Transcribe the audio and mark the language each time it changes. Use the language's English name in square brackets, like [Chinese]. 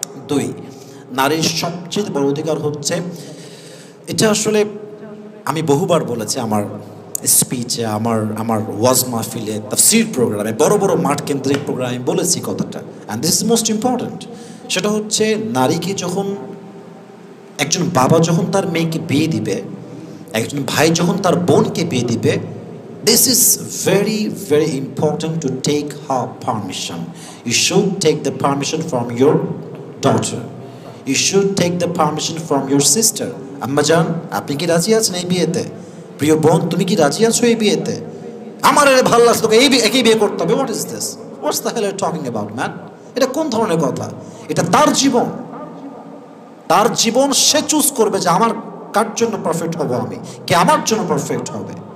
[Bangla] 2, নারীর সবচেয়ে বড় অধিকার হচ্ছে, এটা আসলে আমি বহুবার বলেছি আমার স্পিচে, আমার ওয়াজ মাহফিলে, তাফসীর প্রোগ্রামে, বড় বড় মাঠ কেন্দ্রিক প্রোগ্রামে বলেছি কথাটা, [English] And this is most important. [Bangla] সেটা হচ্ছে, নারীকে যখন একজন বাবা যখন তার মেয়েকে বিয়ে দিবে, একজন ভাই যখন তার বোনকে বিয়ে দিবে, [English] this is very very important to take her permission. You should take the permission from your daughter. You should take the permission from your sister. [Bangla] আম্মা জান, আপনি কি রাজি আছেন এই বিয়েতে? প্রিয় বোন, তুমি কি রাজি আছো এই বিয়েতে? আমার এর ভালো লাগছে, তোকে একই বিয়ে করতে হবে। [English] What is this? What's the hell are talking about man? [Bangla] এটা কোন ধরনের কথা? এটা তার জীবন, তার জীবন সে চুজ করবে যে আমার কার জন্য পারফেক্ট হব, আমি কে আমার জন্য পারফেক্ট হবে।